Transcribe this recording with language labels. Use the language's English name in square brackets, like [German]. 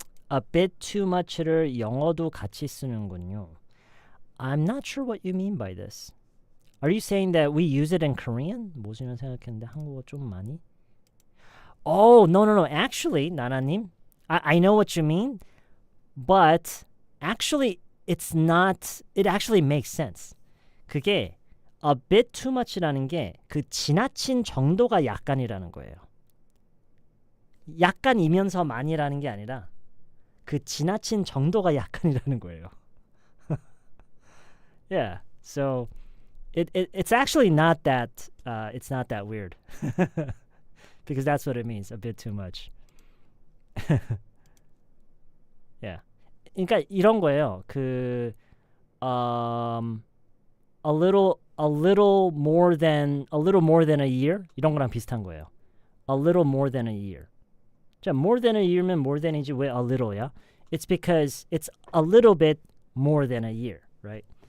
[English] A bit too much [Korean] 를 영어도 같이 쓰는군요. [English] I'm not sure what you mean by this. Are you saying that we use it in Korean? [Korean] 뭐지나 생각했는데 한국어 좀 많이? [English] Oh, no. Actually, 나나님, I know what you mean, but actually, it's not. It actually makes sense. [Korean] 그게 [English] a bit too much [Korean] 라는 게 그 지나친 정도가 약간이라는 거예요. 약간이면서 많이라는 게 아니라 그 지나친 정도가 약간이라는 거예요. [English] Yeah, so it's actually not that it's not that weird because that's what it means, a bit too much. Yeah, [Korean] 그러니까 이런 거예요. 그 [English] a little more than a year [Korean] 이런 거랑 비슷한 거예요. [English] A little more than a year. 자, more than a year면 more than이지 [Korean] 왜 [English] a little야? It's because it's a little bit more than a year, right?